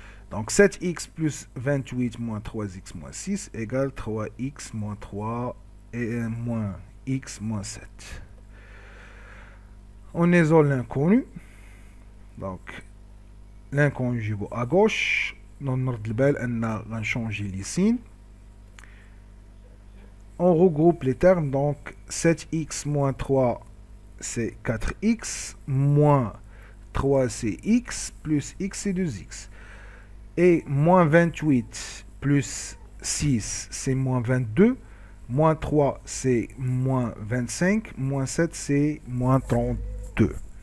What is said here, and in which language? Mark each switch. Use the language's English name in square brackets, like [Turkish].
[French] Donc 7x plus 28 moins 3x moins 6 égale 3x moins 3 et moins x moins 7. On isole l'inconnu. Donc l'inconnu [Arabic] جيبو [French] à gauche. [Arabic] نرد البال ان غنشونجي les signes. [French] On regroupe les termes, donc 7x moins 3 c'est 4x, moins 3 c'est x, plus x c'est 2x. Et moins 28 plus 6 c'est moins 22, moins 3 c'est moins 25, moins 7 c'est moins 32.